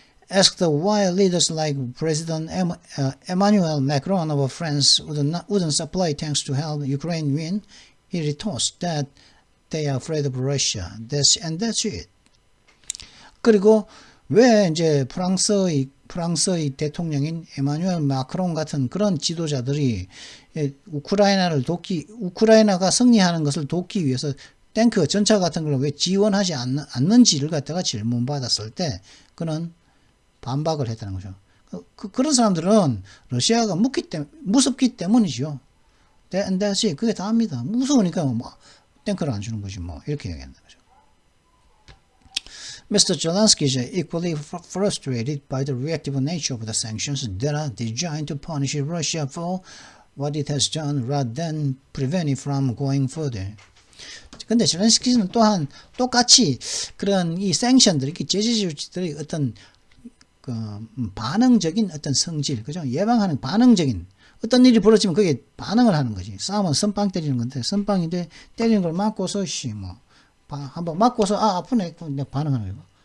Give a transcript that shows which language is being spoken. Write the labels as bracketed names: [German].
[English] Asked why leaders like President Emmanuel Macron of France wouldn't supply tanks to help Ukraine win, he retorts that they are afraid of Russia. That's it. [Korean] 그리고 왜 이제 프랑스의 대통령인 에마뉴엘 마크롱 같은 그런 지도자들이 우크라이나가 승리하는 것을 돕기 위해서 탱크, 전차 같은 걸 왜 지원하지 않는지를 갖다가 질문받았을 때 그는 반박을 했다는 거죠. 그런 사람들은 러시아가 무섭기 때문이죠. [English] That's it. [Korean] 그게 다입니다. 무서우니까 뭐 탱크를 안 주는 거지 뭐 이렇게 얘기한다는 거죠. [English] Mr. Zelensky is equally frustrated by the reactive nature of the sanctions that are designed to punish Russia for what it has done rather than prevent it from going further. [Korean] 근데 젤렌스키는 또한 똑같이 그런 이 생션들이 제재 조치들의 어떤 반응적인 어떤 성질, 그죠? 예방하는 반응적인 어떤 일이 벌어지면 그게 반응을 하는 거지. 싸움은 선빵 때리는 건데 선빵인데 때리는 걸 맞고서 한번 맞고서 아프네 그냥 반응하는 거고.